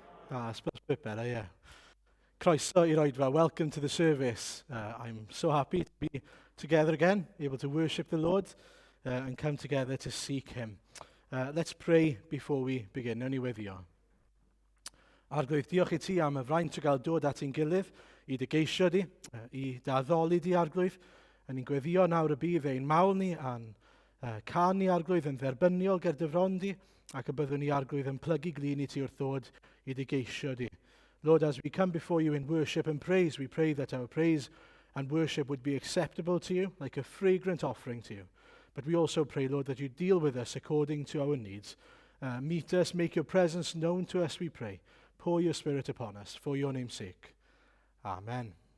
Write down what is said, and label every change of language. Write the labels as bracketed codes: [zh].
[en] I suppose a bit better, yeah. [cy] Croeso i'r Oedfa, [en] welcome to the service. I'm so happy to be together again, able to worship the Lord and come together to seek Him. Let's pray before we begin. [cy] Nawn ni weddio. Arglwydd, diolch I ti am y fraint o gael dod at ein gilydd I dy geisio di, I daddoli di arglwydd, a ni'n gweddio nawr y bydd ein mawl ni a'n can ni arglwydd yn dderbyniol gyda dyfron di, ac y byddwn ni arglwydd yn plygu glin I ti wrth ddod I dy geisio di. [en] Lord, as we come before you in worship and praise, we pray that our praise and worship would be acceptable to you, like a fragrant offering to you. But we also pray, Lord, that you deal with us according to our needs. Meet us, make your presence known to us, we pray. Pour your Spirit upon us, for your name's sake. Amen.